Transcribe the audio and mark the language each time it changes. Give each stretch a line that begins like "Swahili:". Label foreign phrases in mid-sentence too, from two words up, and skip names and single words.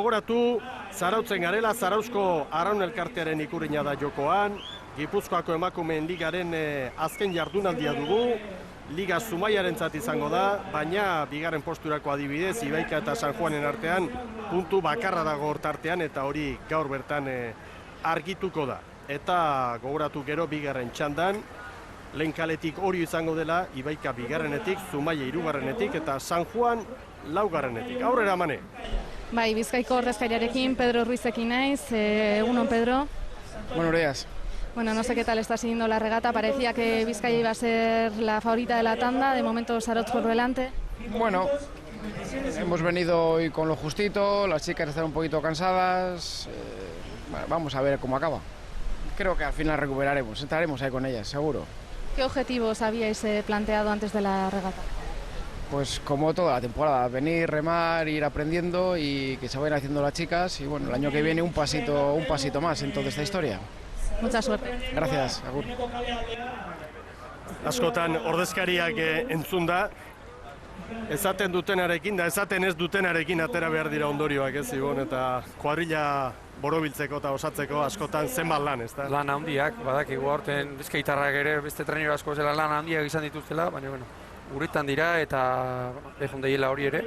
Basque: Gogoratu, Zarautzen garela, Zarauzko Arraun Elkartearen ikurriña da jokoan, Gipuzkoako emakumeen ligaren azken jardunaldia dugu, Liga Zumaiarentzat izango da, baina bigarren posturako adibidez, Ibaika eta San Juanen artean, puntu bakarra dago hortartean eta hori gaur bertan argituko da. Eta gogoratu gero bigarren txandan, lehen kaletik hori izango dela, Ibaika bigarrenetik, Zumaia hirugarrenetik eta San Juan laugarrenetik. Aurrera mane. Bai, Bizkaiko ordezkariarekin, Pedro Ruizekin naiz. Egunon, Pedro.
Spanish: Buenos días. Bueno, no sé qué tal está siguiendo la regata. Parecía que Vizcaya iba a ser la favorita de la tanda. De momento, Zarautz por delante. Bueno, hemos venido hoy con lo justito. Las chicas están un poquito cansadas. Vamos a ver cómo acaba. Creo que al final recuperaremos. Estaremos ahí con ellas, seguro. ¿Qué objetivos habíais planteado antes de la regata? Pues como toda la temporada, venir, remar, ir aprendiendo y que se vayan haciendo las chicas. Y bueno, el año que viene un pasito más en toda esta historia. Mucha suerte. Gracias,
Basque: agur. Askotan ordezkariak entzun da, esaten dutenarekin da esaten ez dutenarekin atera behar dira ondorioak ez Ibon, eta kuadrilla borobiltzeko eta osatzeko askotan zenbat lan, ez da? Lan handiak, badakigu aurten Bizkaitarrak ere beste trainero asko zela lan handiak izan dituztela, baina uretan dira eta behon deiela hori ere.